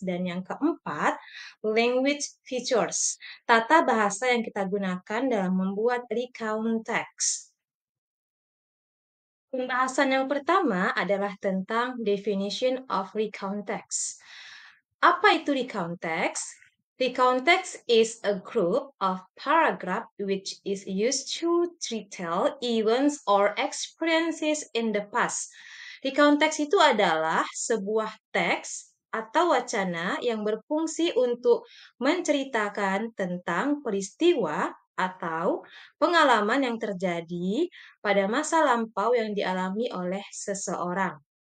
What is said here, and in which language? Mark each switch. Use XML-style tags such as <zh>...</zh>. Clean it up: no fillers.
<id>Dan yang keempat, language features, tata bahasa yang kita gunakan dalam membuat recount text. Pembahasan yang pertama adalah tentang definition of recount text. Apa itu recount text?</id> <en>Recount text is a group of paragraph which is used to retell events or experiences in the past.</en> <id>Recount text itu adalah sebuah teks atau wacana yang berfungsi untuk menceritakan tentang peristiwa atau pengalaman yang terjadi pada masa lampau yang dialami oleh seseorang.</id>